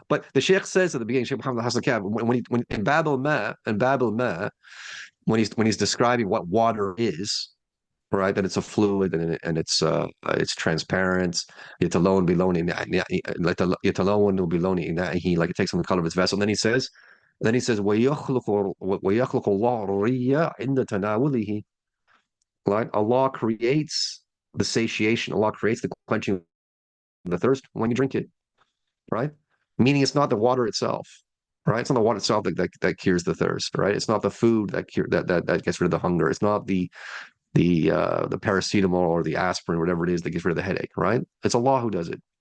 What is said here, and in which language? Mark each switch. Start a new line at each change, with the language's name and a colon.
English: But the Sheikh says at the beginning, Sheikh Muhammad Hassan Kab, when in Bab al-Ma, when he's describing what water is, right? That it's a fluid and it's transparent.
Arabic: Yatalon biloni,
English: like the
Arabic: yatalon will biloni.
English: He like it takes on the color of its vessel.
Arabic: And then he says, وَيَخْلُقُ اللَّهُ الرِّيَّ عِنْدَ تَنَاوُلِهِ.
English: Right? Allah creates the satiation. Allah creates the quenching of the thirst when you drink it, right? Meaning it's not the water itself, right? It's not the water itself that cures the thirst, right? It's not the food that gets rid of the hunger. It's not the paracetamol or the aspirin, whatever it is that gets rid of the headache, right? It's Allah who does it.